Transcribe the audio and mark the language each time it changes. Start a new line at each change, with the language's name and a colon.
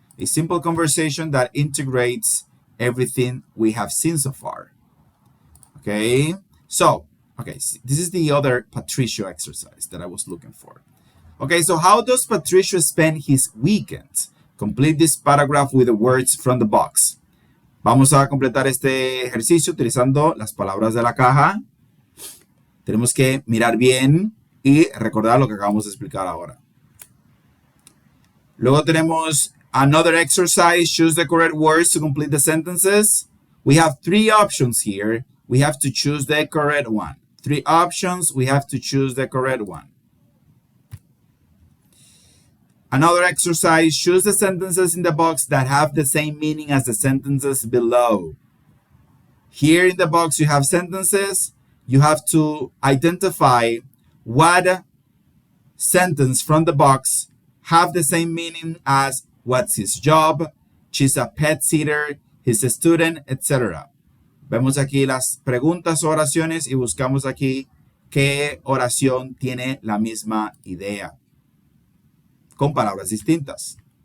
English: A simple conversation that integrates everything we have seen so far. Okay? So, this is the other Patricio exercise that I was looking for. Okay, so how does Patricio spend his weekends? Complete this paragraph with the words from the box.
Spanish: Vamos a completar este ejercicio utilizando las palabras de la caja. Tenemos que mirar bien y recordar lo que acabamos de explicar ahora. Luego tenemos
English: another exercise. Choose the correct words to complete the sentences. We have 3 options here. We have to choose the correct one. 3 options. We have to choose the correct one. Another exercise, choose the sentences in the box that have the same meaning as the sentences below. Here in the box you have sentences. You have to identify what sentence from the box have the same meaning as what's his job, she's a pet sitter, he's a student, etc.
Spanish: Vemos aquí las preguntas o oraciones y buscamos aquí qué oración tiene la misma idea, con palabras distintas.